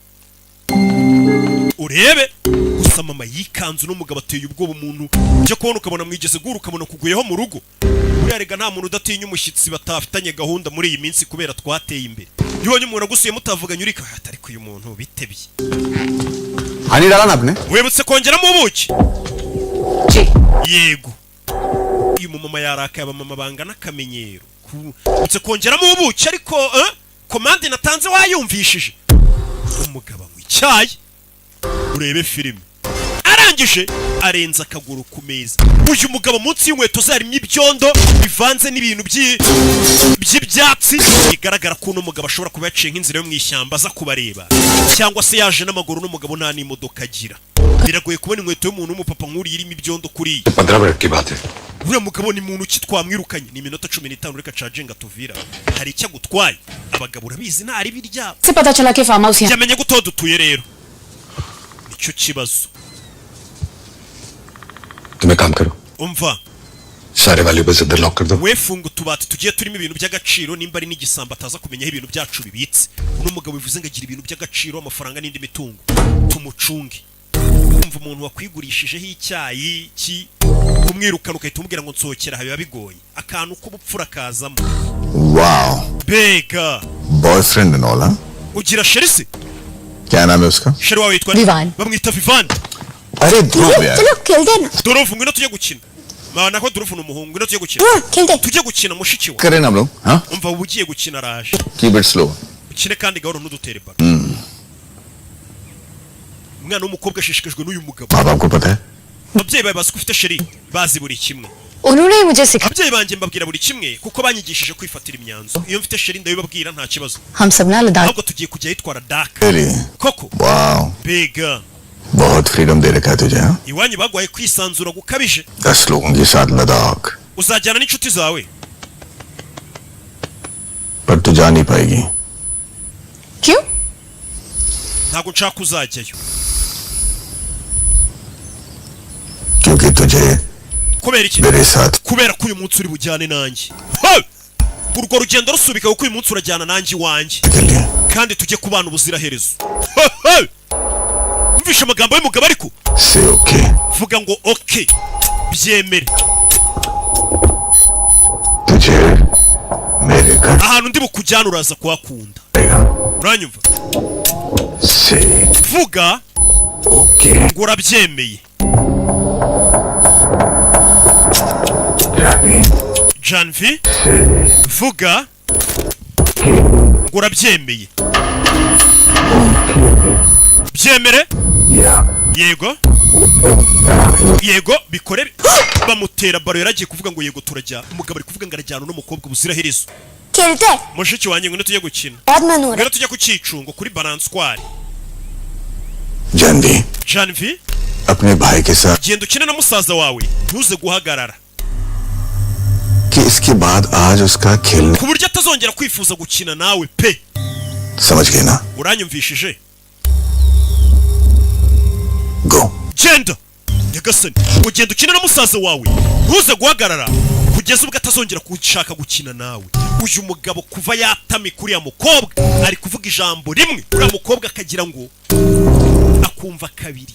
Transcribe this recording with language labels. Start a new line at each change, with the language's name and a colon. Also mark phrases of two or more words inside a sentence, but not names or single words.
Kinyarwanda: Urebe gusa mama yikanzu n'umugabo ateye ubwoba umuntu cyo kubona ukabona mwigeze guru ukabona kuguyeho mu rugo. Urarega nta muntu udatinya umushyitsi batafitanye gahunda muri iyi minsi kubera twateye imbere. Yibonye umuntu agusuye mutavuganye urika atari ko uyu muntu bitebye.
Hindi: Hani डाला ना आपने?
Kinyarwanda: Webutse kongeramo ubuki?
Hindi: जी
Kinyarwanda: Yego. Uyu mama yarakaye abamama bangana akamenyero. Webutse kongeramo ubuki ariko komande natanze wayumvishije. Umugabo w'icyayi. Urebe filime. Arangije arenza akaguru ku meza. Uyu mugabo munsi y'inkweto zarimo ibyondo bivanze n'ibintu by'ibyatsi bigaragara ko uno mugabo ashobora kuba yaciye nk'inzira yo mu ishyamba aza kubareba cyangwa se yaje n'amaguru n'umugabo nta n'imodoka agira. Biragoye kubona inkweto y'umuntu w'umupapa nk'uri irimo ibyondo kuri.
Hindi: 15 मिनट की बात है.
Kinyarwanda: Uriya mugabo ni muntu ki twamwirukanye ni iminota 15 reka charginga tuvira. Hari icyo agutwaye. Abagabo urabizi nta ari birya.
Hindi: से पता चला कि फार्म हाउस यहाँ
Kinyarwanda: Yamenye guto dutuye rero. Nicyo kibazo.
Hindi: तुम एक काम करो,
Kinyarwanda: Umva.
Hindi: सारे वैल्यूएबल्स अंदर लॉक कर दो.
Kinyarwanda: Wefunga utubati tugiye turimo ibintu by'agaciro nimba ari n'igisamba ataza kumenya ibintu byacu bibitse. Uno mugabo bivuze ngo agira ibintu by'agaciro amafaranga n'indi mitungo. Tumucunge. Umva umuntu wakwigurishijeho icyayi ki kumwirukana ukahita umubwira ngo nsohokera biba bigoye. Akantu k'ubupfura kazamo.
English: Wow.
Kinyarwanda: Bega.
English: Boyfriend and all, huh?
Kinyarwanda: Ugira sherisi?
Hindi: क्या नाम है उसका?
Kinyarwanda: Sheri wawe yitwa Vivan. Bamwita Vivan.
Hindi: अरे ध्रुव यार. चलो खेलते हैं ना
Kinyarwanda: Dorofu ngwino tujye gukina. Mana ko Dorofu n'umuhungu ngwino tujye gukina.
Hindi: खेलते हैं
Kinyarwanda: Tujye gukina mushiki wa.
Hindi: करें ना हम लोग, हाँ?
Kinyarwanda: Umva ubu ugiye gukina araje.
English: Keep it slow.
Kinyarwanda: Ukine kandi gahoro ntudutere baga. Umwana w'umukobwa ashishikajwe n'uyu mugabo.
Hindi: माँ बाप को पता है?
Kinyarwanda: Ababyeyi bawe bazi ko ufite sheri bazi buri kimwe.
Hindi: उन्होंने ही मुझे सिखाया
Kinyarwanda: Ababyeyi banjye mbabwira buri kimwe kuko banyigishije kwifatira imyanzuro. Iyo mfite sheri ndabibabwira nta kibazo.
Hindi: हम सब ना लद्दाख
Kinyarwanda: Ahubwo tugiye kujya yitwara Dak.
English: Really?
Kinyarwanda: Koko.
English: Wow.
Kinyarwanda: Bega.
Hindi: बहुत फ्रीडम दे रखा है तुझे, हाँ?
Kinyarwanda: Iwanyu bagwaye kwisanzura gukabije.
Hindi: 10 लोगों के साथ लद्दाख.
Kinyarwanda: Uzajyana n'inshuti zawe.
Hindi: पर तू जा नहीं पाएगी. क्यों
Kinyarwanda: Ntabwo nshaka uzajyayo.
Hindi: क्योंकि तुझे
Kinyarwanda: Kubera iki?
Hindi: मेरे साथ
Kinyarwanda: Kubera ko uyu munsi uri bujyane nanjye.
English: Hey!
Kinyarwanda: Urwo rugendo rusubika kuko uyu munsi urajyana nanjye iwanjye.
Hindi: के लिए.
Kinyarwanda: Kandi tujye kubana ubuziraherezo.
English: Hey! Hey!
Kinyarwanda: Umvishe amagambo y'umugabo ariko
English: Say okay.
Kinyarwanda: vuga ngo okay. Byemere.
Hindi: तुझे मेरे घर
Kinyarwanda: Ahantu ndi bukujyana uraza kuhakunda.
Hindi: आएगा.
Kinyarwanda: Uranyumva?
English: Say
Kinyarwanda: Vuga
English: okay.
Kinyarwanda: ngo urabyemeye. Javi. Janvi vuga ngo urabyemeye. Byemere?
English: Yeah.
Kinyarwanda: Yego. Yego bikore. Bamutera baro yaragiye kuvuga ngo yego turajya. Umugabo ari kuvuga ngo arajyana n'umukobwa buziraherezo.
Hindi: खेलते हैं
Kinyarwanda: Mushiki wanjye ngo tujye gukina.
Hindi: बहुत मन हो रहा
Kinyarwanda: Ngwino tujye ku cyicungo kuri balanswari.
Hindi: जानवी
Kinyarwanda: Janvi
Hindi: अपने भाई के साथ
Kinyarwanda: genda ukine na musaza wawe ntuze guhagarara.
Hindi: कि इसके बाद आज उसका खेलने
Kinyarwanda: Ku buryo atazongera kwifuza gukina nawe pe.
Hindi: समझ गए ना.
Kinyarwanda: Uranyumvishije?
English: Go.
Kinyarwanda: Genda. Nyagasani, ugenda ukina na musaza wawe. Ntuze guhagarara kugeza ubwo atazongera gushaka gukina nawe. Uyu mugabo kuva yatami kuri ya mukobwa ari kuvuga ijambo rimwe. Uriya mukobwa akagira ngo akumva kabiri.